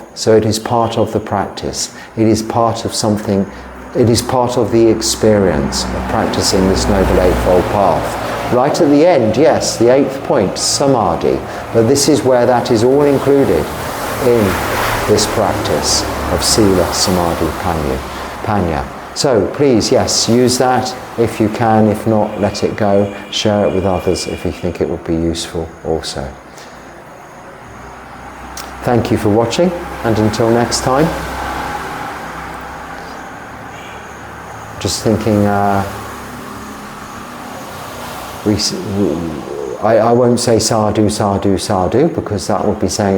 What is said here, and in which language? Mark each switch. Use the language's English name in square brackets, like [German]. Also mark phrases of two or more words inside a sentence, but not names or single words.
[English] So it is part of the practice. It is part of something, it is part of the experience of practicing this Noble Eightfold Path. Right at the end, yes, the 8th point, samadhi, but this is where that is all included in this practice of [Pali] sila, samadhi, panya. [English] So please, yes, use that if you can. If not, let it go. Share it with others if you think it would be useful also. Thank you for watching, and until next time. Just thinking, I won't say [Pali] sadhu, sadhu, sadhu, [English] because that would be saying